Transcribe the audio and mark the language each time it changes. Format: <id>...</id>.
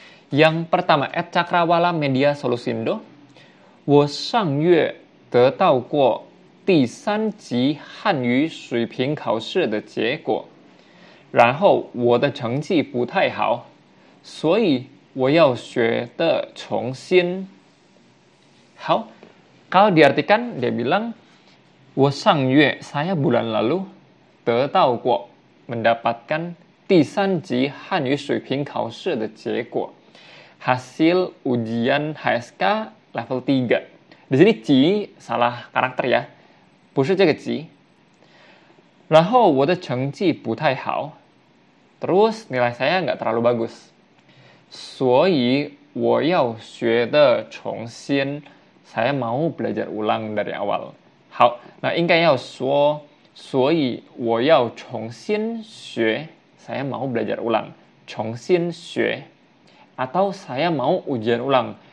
<id>Yang pertama, @cakrawala media solusindo.</id> <zh>我上月得到过第3级汉语水平考试的结果，然后我的成绩不太好，所以我要学的重新。</zh> <id>好, kalau diartikan dia bilang</id> <zh>我上月</zh> <id>saya bulan lalu</id> <zh>得到过</zh> <id>mendapatkan</id> <zh>第三级汉语水平考试的结果</zh> <id>hasil ujian HSK level 3. Di sini 级 salah karakter ya,</id> <zh>不是这个级。然后我的成绩不太好</zh> <id>terus nilai saya nggak terlalu bagus.</id> <zh>所以我要学的重新</zh> <id>saya mau belajar ulang dari awal.</id> <zh>好, nah 应该要说所以我要重新学</zh> <id>saya mau belajar ulang.</id> <zh>重新学</zh> <id>atau saya mau ujian ulang.</id>